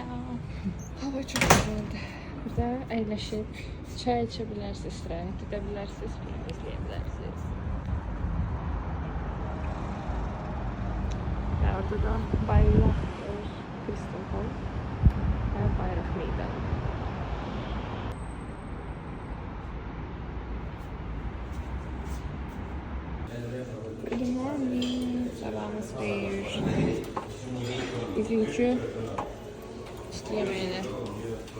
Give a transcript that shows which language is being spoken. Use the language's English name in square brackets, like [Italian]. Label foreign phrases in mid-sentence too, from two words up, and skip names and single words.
[Turkish] Hava çok güzeldi. [Azerbaijani] Burada əyləşib çay içə bilərsiniz, istirahət edə bilərsiniz, film izləyə bilərsiniz. Və orada da Bayraq Crystal Hall. Bayraq meydanı. [English] Good morning. [Azerbaijani] Sabahınız xeyir. [Turkish] Bugünkü işte yemeğine